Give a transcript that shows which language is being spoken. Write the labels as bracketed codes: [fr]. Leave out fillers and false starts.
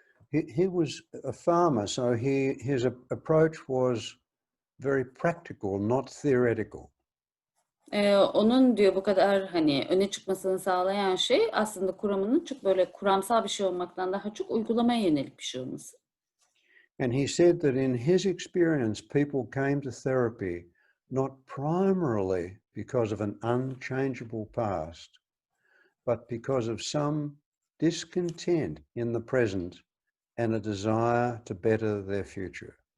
[en] He was a farmer, so his approach was very practical, not theoretical. [tr] Onun diyor bu kadar hani öne çıkmasını sağlayan şey aslında kuramının çok böyle kuramsal bir şey olmaktan daha çok uygulamaya yönelik bir şey olması. [en] And he said that in his experience, people came to therapy not primarily because of an unchangeable past, but because of some discontent in the present and a desire to better their future.